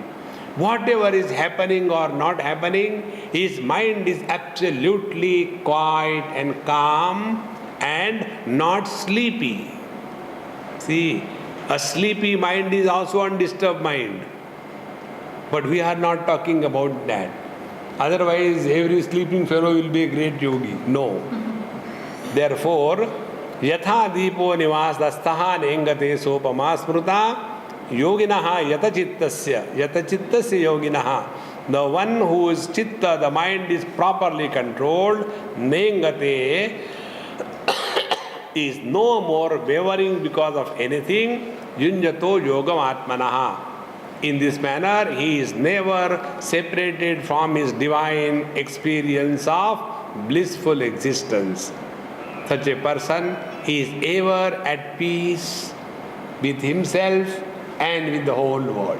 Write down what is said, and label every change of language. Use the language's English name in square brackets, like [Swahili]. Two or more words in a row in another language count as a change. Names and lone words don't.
[English] Whatever is happening or not happening, his mind is absolutely quiet and calm and not sleepy. See, a sleepy mind is also undisturbed mind. But we are not talking about that. Otherwise, every sleeping fellow will be a great yogi. No. Therefore, [Sanskrit] yatha dipo nivasdastaha nengate sopama smruta yoginaha yatachittasya yoginaha. [English] The one whose chitta, the mind is properly controlled, nengate, is no more wavering because of anything, [Sanskrit] yunjato yogam atmanaha. [English] In this manner, he is never separated from his divine experience of blissful existence. Such a person is ever at peace with himself and with the whole world.